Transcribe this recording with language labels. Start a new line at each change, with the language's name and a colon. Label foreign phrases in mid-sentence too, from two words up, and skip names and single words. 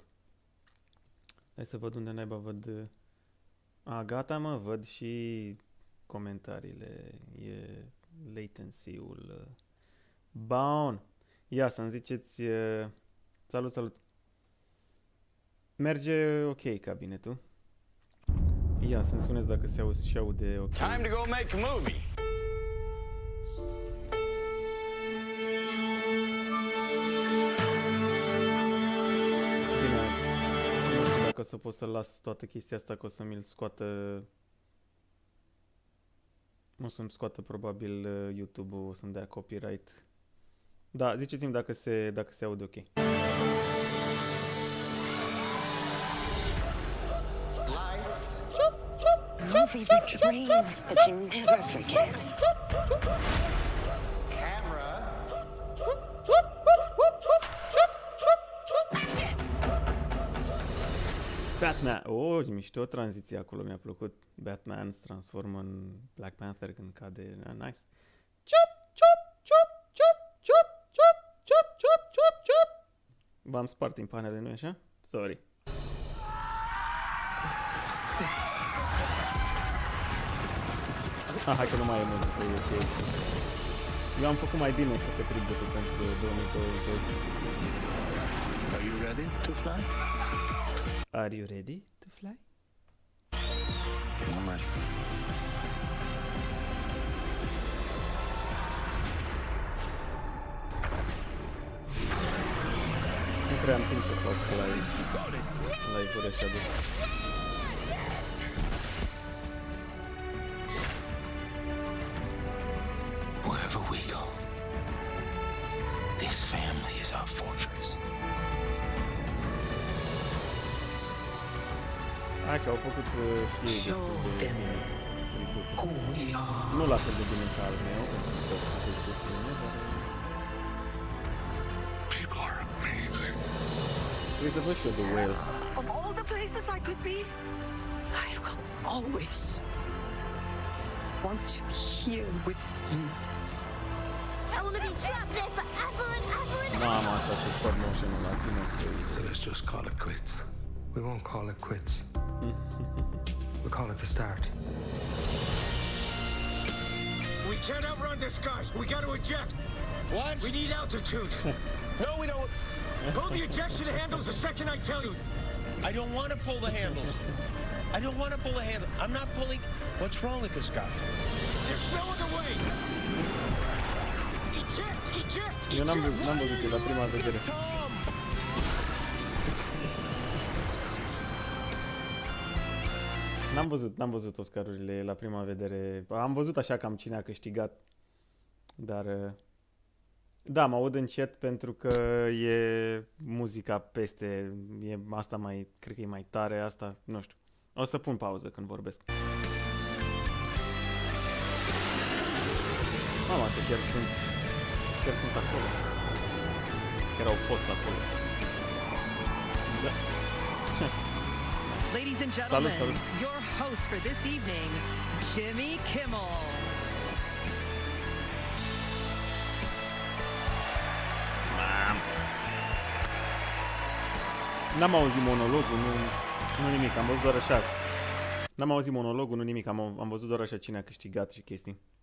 Romanian: Hai să văd unde naiba văd. Gata, mă, văd și comentariile. E latency-ul. Bun. Ia să-mi ziceți. Salut, salut. Merge ok cabinetul. Ia să-mi spuneți dacă se aude ok.
English: Time to go make a movie.
Romanian: Bine, nu știu dacă o să pot să las toată chestia asta, că o să mi-l scoată. O să-mi scoată probabil YouTube-ul, o să-mi dea copyright. Da, ziceți-mi dacă se aude ok.
English: Movies are dreams that you never forget. Camera. Batman!
Romanian: Oh, mișto tranziția acolo, mi-a plăcut. Batman se transformă în Black Panther când cade.
English: Nice. Chop, chop, chop, chop, chop, chop, chop, chop, chop, chop.
Romanian: V-am spart din panele, nu-i așa? Sorry. Hai că nu mai e muzică, e ok. Eu am făcut mai bine, cred că tributul pentru 2022.
English: Are you ready to fly? Are you ready to fly? I'm ready.
Romanian: Nu prea am timp să fac live-uri așa de...
English: Wherever we go, this family is our fortress.
Romanian: Hai că au făcut și ei destul de tributuri. Nu la fel de bine ca al meu, pentru că se zice filme, dar...
English: People are amazing.
Romanian: Trebuie să văd și eu The Whale.
English: Of all the places I could be, I will always want to be here with you. I want to be trapped there forever and ever and ever.
Romanian: Mama, asta cu
English: stop motion
Romanian: la tine.
English: So let's just call it quits. We won't call it quits. We'll call it the start. We can't outrun this, guys. We got to eject. What? We need altitude. No, we don't. Pull the ejection handles the second I tell you. I don't want to pull the handles. I don't want to pull the handle. I'm not pulling. What's wrong with this guy? There's no other way. Eject, eject,
Romanian: Eu n-am
English: eject.
Romanian: văzut la prima vedere. Tom! N-am văzut Oscar-urile la prima vedere. Am văzut așa cam cine a câștigat. Dar... Da, mă aud încet pentru că e muzica peste. E asta mai... Cred că e mai tare asta. Nu știu. O să pun pauză când vorbesc. Mama, astea chiar sunt acolo. Chiar au fost acolo. Da. Ce?
English: Ladies and gentlemen,
Romanian: Salut.
English: your host for this evening, Jimmy Kimmel.
Romanian: N-am auzit monologul, nu nimic, am văzut doar așa. N-am auzit monologul, nu nimic, am văzut doar așa cine a câștigat și chestii.